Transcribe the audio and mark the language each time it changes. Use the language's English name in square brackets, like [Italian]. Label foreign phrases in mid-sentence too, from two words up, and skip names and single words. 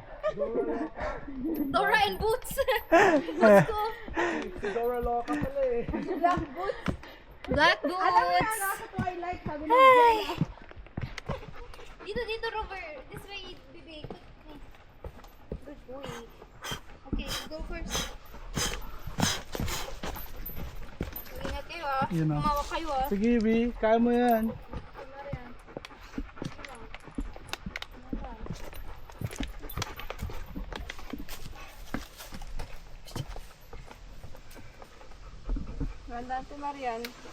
[English] Dora in boots! [Filipino] Si Dora Loca pala eh. [English] Black boots. Black [Filipino] Alam mo yan, [English] boots! [Filipino] nasa Twilight, sabi ng Ay! Dito, Rover. [English] This way, baby. Good boy. Okay, go first. [Filipino] Ingat kayo ah. Yun ah. Kumawak kayo ah. Sige, B, kaya mo yan. Gandaan si Marian.